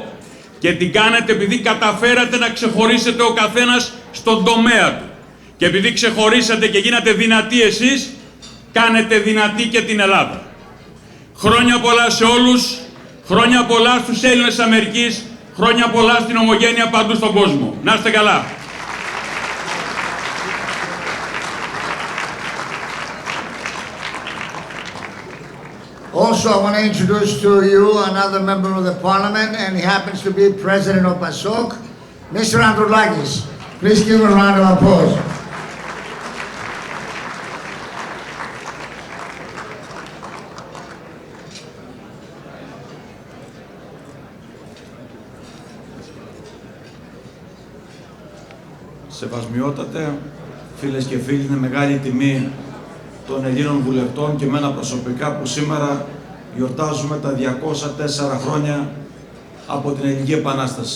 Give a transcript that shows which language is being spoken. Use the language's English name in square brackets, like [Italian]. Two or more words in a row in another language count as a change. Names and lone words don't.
[Greek] Και την κάνετε επειδή καταφέρατε να ξεχωρίσετε ο καθένας στον τομέα του. Και επειδή ξεχωρίσατε και γίνατε δυνατοί εσείς, κάνετε δυνατή και την Ελλάδα. Χρόνια πολλά σε όλους, χρόνια πολλά στους Έλληνες της Αμερικής, χρόνια πολλά στην ομογένεια παντού στον κόσμο. Να είστε καλά. [English] Also, I want to introduce to you another member of the parliament, and he happens to be president of PASOK, Mr. Androulakis. Please give him a round of applause. [Greek] Σεβασμιότατε, φίλες και φίλοι, είναι μεγάλη τιμή των Ελλήνων βουλευτών και εμένα προσωπικά που σήμερα γιορτάζουμε τα 204 χρόνια από την Ελληνική Επανάσταση.